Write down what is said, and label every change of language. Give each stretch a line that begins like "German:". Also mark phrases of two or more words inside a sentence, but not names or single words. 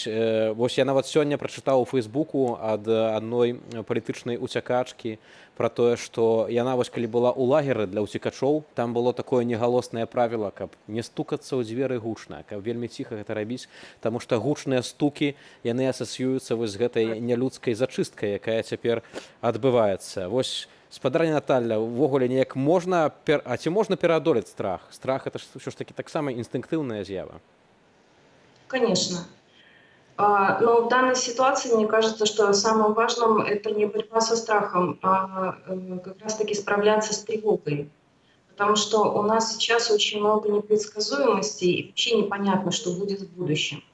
Belarusian: Вось я нават сёння прачытаў у Фейсбуку ад адной палітычнай уцякачкі пра тое, што яна вось калі была ў лагеры для ўцекачоў, там было такое негалоснае правіла, каб не стукацца ў дзверы гучна, каб вельмі ціха гэта рабіць, таму што гучныя стукі, яны асацыююцца вось з гэтай нялюдскай зачысткай, якая цяпер адбываецца. Вось, спадарня Наталья, увогуле неяк можна, ці можна пераадолець страх? Страх – это ўсё ж такі таксама інстынктыўная з'ява.
Russian: Конечно. Но в данной ситуации мне кажется, что самым важным это не борьба со страхом, а как раз-таки справляться с тревогой. Потому что у нас сейчас очень много непредсказуемости и вообще непонятно, что будет в будущем.